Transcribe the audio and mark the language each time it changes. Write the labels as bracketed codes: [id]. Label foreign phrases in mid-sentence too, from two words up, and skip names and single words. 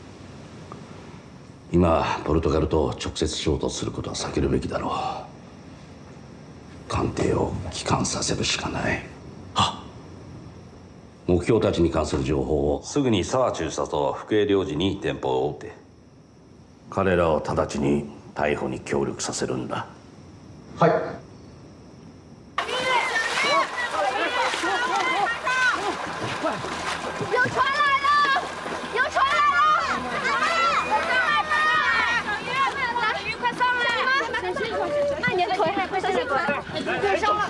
[ja] 今ポルトガルと直接衝突することは避けるべきだろう。艦艇を帰還させるしかない。目標たちに関する情報をすぐに沢中佐と福江領事に電報を打て。彼らを直ちに逮捕に協力させるんだ。はい。 [zh] 有船来了！有船来了！快上来！鱼快上来！慢点腿，小心腿，对上了。